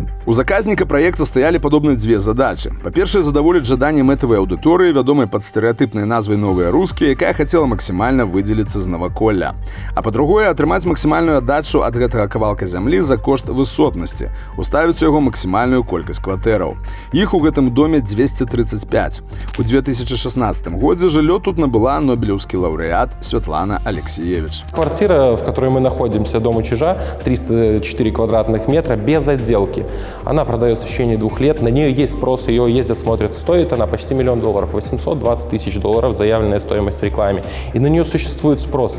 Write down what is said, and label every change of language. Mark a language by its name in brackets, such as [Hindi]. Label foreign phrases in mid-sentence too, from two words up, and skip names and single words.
[Belarusian] У заказніка праекта стаялі падобныя дзве задачы. Па-першае, задаволіць жаданні мэтавай аўдыторыі, вядомай пад стэрэатыпнай назвай «Новыя рускія», якая хацела максімальна выдзеліцца з наваколля. А па-другое, атрымаць максімальную аддачу ад гэтага кавалка зямлі за кошт высотнасці, уставіць у яго максімальную колькасць кватэраў. Іх у гэтым доме 235. У 2016 годзе жыллё тут набыла нобелеўскі лаўрэат Святлана Алексеевич. [Russian] Квартира, в которой мы находимся, дому Чижа, 304 квадратных метра, без отделки. Она продается в течение 2 лет, на нее есть спрос, ее ездят, смотрят. Стоит она почти $1 000 000, $820 000 заявленная стоимость в рекламе. И на нее существует спрос.